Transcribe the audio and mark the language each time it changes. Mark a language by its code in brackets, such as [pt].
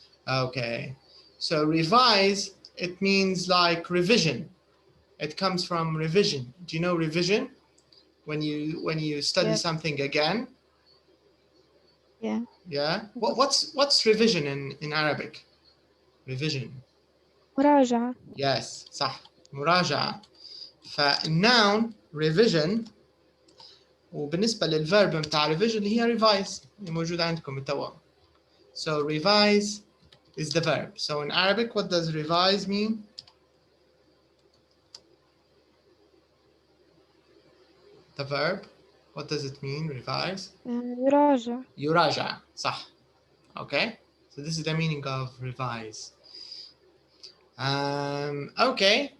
[en] Okay, so revise, it means like revision. It comes from revision. Do you know revision? When you study Yes. something again. Yeah. Yeah. What's revision in Arabic? Revision. [ar] مراجعة. [en] Yes. [ar] صح. مراجعة. فالnoun revision وبالنسبة للverb متاع revision اللي هي revise اللي موجودة عندكم توا. [en] So revise is the verb. So in Arabic, what does revise mean? The verb. What does it mean? Revise. [ar] يراجع. يراجع. صح. [en] Okay. So this is the meaning of revise. Okay.